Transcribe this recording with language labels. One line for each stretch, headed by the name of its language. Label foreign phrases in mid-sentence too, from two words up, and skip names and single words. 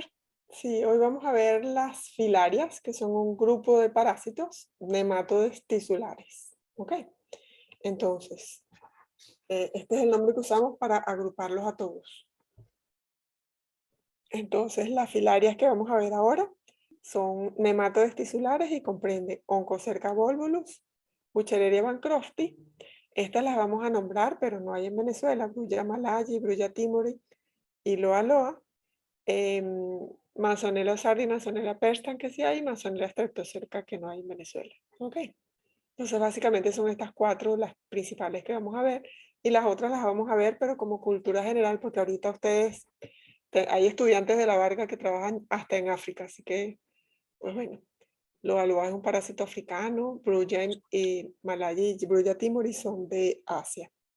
Spanish: ver, sí, hoy vamos a ver las filarias, que son un grupo de parásitos nematodes tisulares. ¿Ok? Entonces, este es el nombre que usamos para agruparlos a todos. Entonces, las filarias que vamos a ver ahora son nematodes tisulares y comprende Onchocerca volvulus, Buchereria bancrofti. Estas las vamos a nombrar, pero no hay en Venezuela: Brulla malayi, Brulla timori y Loa loa. Manzanella sardi, Manzanella perstan, que sí hay, y Manzanella streptocerca, que no hay en Venezuela. ¿Ok? Entonces, básicamente son estas cuatro las principales que vamos a ver, y las otras las vamos a ver, pero como cultura general, porque ahorita ustedes, hay estudiantes de la Varga que trabajan hasta en África, así que, pues bueno, Loa loa es un parásito africano, Brulla y Malayi y Brulla timori son de Asia.